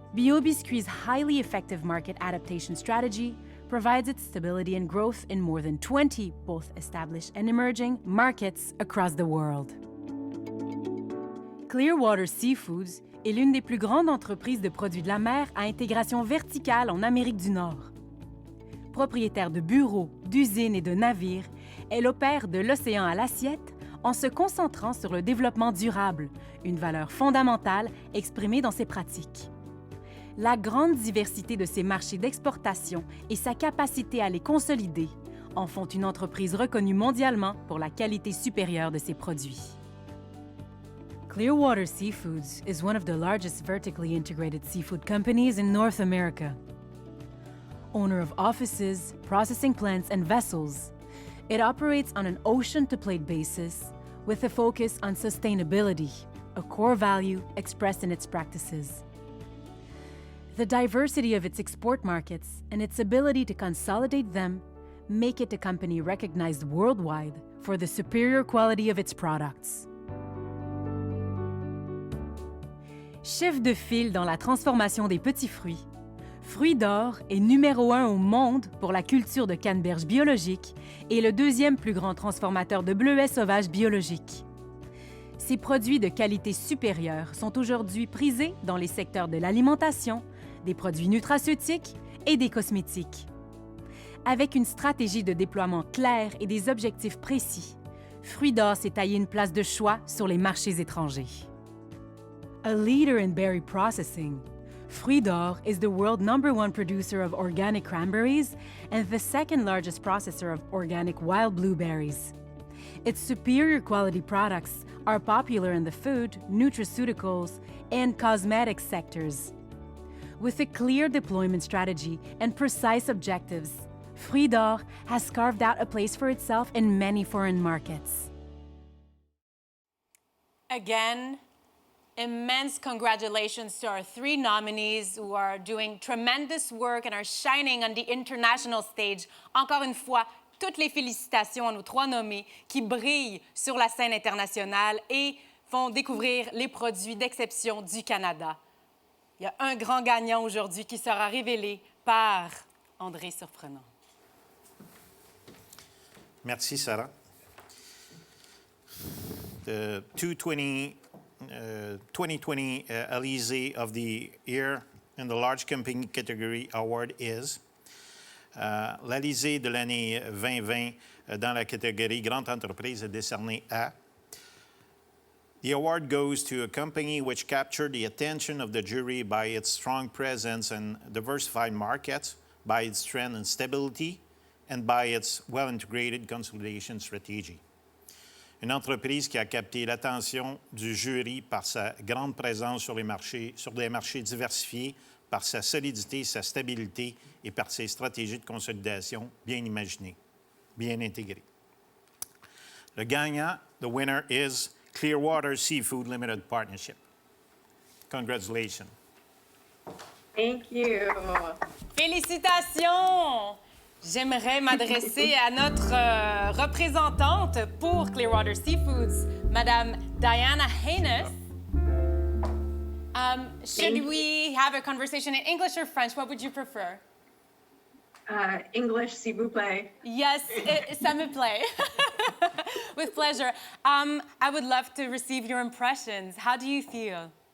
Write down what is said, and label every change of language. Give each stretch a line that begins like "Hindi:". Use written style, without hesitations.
English: Bio Biscuit's highly effective market adaptation strategy provides its stability and growth in more than 20 both established and emerging markets across the world.
French: Clearwater Seafoods est l'une des plus grandes entreprises de produits de la mer à intégration verticale en Amérique du Nord. Propriétaire de bureaux, d'usines et de navires, elle opère de l'océan à l'assiette en se concentrant sur le développement durable, une valeur fondamentale exprimée dans ses pratiques. La grande diversité de ses marchés d'exportation et sa capacité à les consolider en font une entreprise reconnue mondialement pour la qualité supérieure de ses produits.
English: Clearwater Seafoods is one of the largest vertically integrated seafood companies in North America. Owner of offices, processing plants, and vessels, it operates on an ocean-to-plate basis with a focus on sustainability, a core value expressed in its practices. The diversity of its export markets and its ability to consolidate them make it a company recognized worldwide for the superior quality of its products.
French: Chef de file dans la transformation des petits fruits, Fruits d'Or est numéro 1 au monde pour la culture de canneberge biologique et le 2e plus grand transformateur de bleuets sauvages biologiques. Ces produits de qualité supérieure sont aujourd'hui prisés dans les secteurs de l'alimentation, des produits nutraceutiques et des cosmétiques. Avec une stratégie de déploiement claire et des objectifs précis, Fruits d'Or s'est taillé une place de choix sur les marchés étrangers.
English: A leader in berry processing, Fruits d'Or is the world #1 producer of organic cranberries and the 2nd largest processor of organic wild blueberries. Its superior quality products are popular in the food, nutraceuticals, and cosmetics sectors. With a clear deployment strategy and precise objectives, Fruits d'Or has carved out a place for itself in many foreign markets. Again, immense congratulations to our 3 nominees who are doing tremendous work and are shining on the international stage.
French: Encore une fois, toutes les félicitations à nos 3 nommés qui brillent sur la scène internationale et fond, découvrir les produits d'exception du Canada. Il y a un grand gagnant aujourd'hui qui sera révélé par André Surprenant. Merci, Sarah.
English: The 2020 Alizé of the Year in the Large Company Category Award is
French: l'Alizé de l'année 2020 dans la catégorie Grande Entreprise est décerné à.
English: The award goes to a company which captured the attention of the jury by its strong presence in diversified markets, by its strength and stability, and by its well-integrated consolidation strategy.
French: Une entreprise qui a capté l'attention du jury par sa grande présence sur des marchés diversifiés, par sa solidité, sa stabilité et par ses stratégies de consolidation bien imaginées, bien intégrées. Le gagnant,
English: the winner, is Clearwater Seafood Limited Partnership. Congratulations. Thank you.
French: Félicitations! J'aimerais m'adresser à notre représentante pour Clearwater Seafoods, Madame Diana Haynes.
English: Should we have a conversation in English or French? What would you prefer?
French: English, s'il vous plaît.
English: Yes,
French: ça me plaît.
English: With pleasure. I would love to receive your impressions. How do you feel?